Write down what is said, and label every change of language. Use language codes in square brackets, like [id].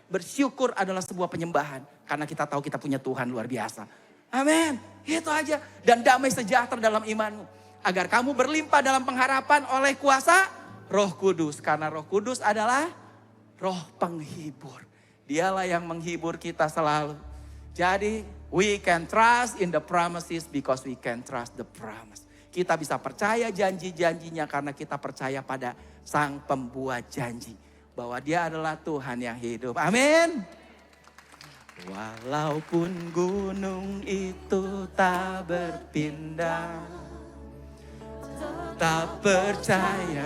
[id] Bersyukur adalah sebuah penyembahan. Karena kita tahu kita punya Tuhan luar biasa. Amin. Itu aja. Dan damai sejahtera dalam imanmu. Agar kamu berlimpah dalam pengharapan oleh kuasa Roh Kudus. Karena Roh Kudus adalah roh penghibur. Dialah yang menghibur kita selalu. [en] Jadi we can trust in the promises because we can trust the promise. [id] Kita bisa percaya janji-janjinya karena kita percaya pada Sang Pembuat janji. Bahwa Dia adalah Tuhan yang hidup. Amin. Walaupun gunung itu tak berpindah, tak percaya.